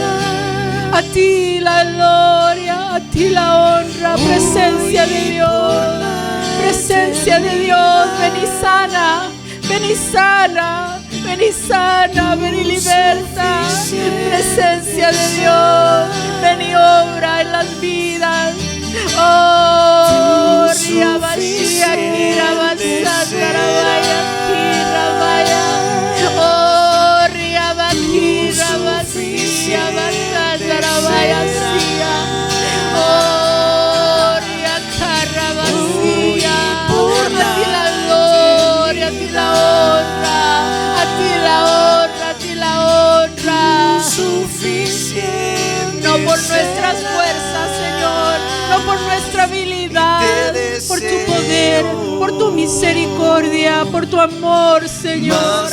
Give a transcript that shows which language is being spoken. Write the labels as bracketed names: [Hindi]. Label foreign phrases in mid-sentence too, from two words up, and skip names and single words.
[Spanish] A ti la gloria, a ti la honra. Presencia de Dios, presencia de Dios. Ven y sana, ven y sana, ven y sana, ven y liberta. Presencia de Dios, ven y obra en las vidas. Oh, Riabashia, Kirabasata, Rabaya, Kirabaya. Oh, Riabaki, Rabashia, Basata, Rabaya, Sia. Oh, Riakarabashia. A ti la gloria, a ti la honra, a ti la honra, a ti la honra. No por nuestras fuerzas, Señor, no por nuestra habilidad, por tu poder, por tu misericordia, por tu amor, Señor.